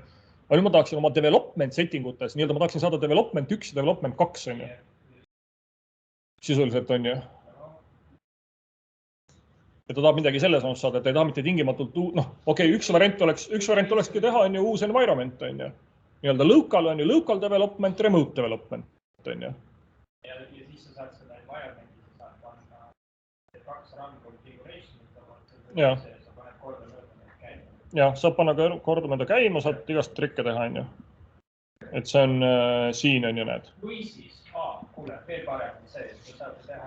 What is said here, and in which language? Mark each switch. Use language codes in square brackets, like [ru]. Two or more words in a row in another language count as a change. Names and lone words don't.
[et] Aga nüüd ma tahaksin oma development settingutes, nii-öelda ma tahaksin saada development 1 ja development 2, on ju. Sisuliselt, on ju. Ja ta tahab midagi selles osas saada, et ta ei taha mitte tingimatult, noh, okei, üks variant olekski teha, on ju, uus environment, on ju. Nii-öelda local, on ju, [en] local development, remote development, [et] on ju. Ja siis sa saad seda environmenti, sa saad panna 2 [en] run configuration, [et] sa paned kordamööda käima. Ja, saab panna kordamööda käima, saad igast trikke teha, on ju. Et see on siin, on ju, näed. Või siis, kuule, veel paremini see, et sa saad teha.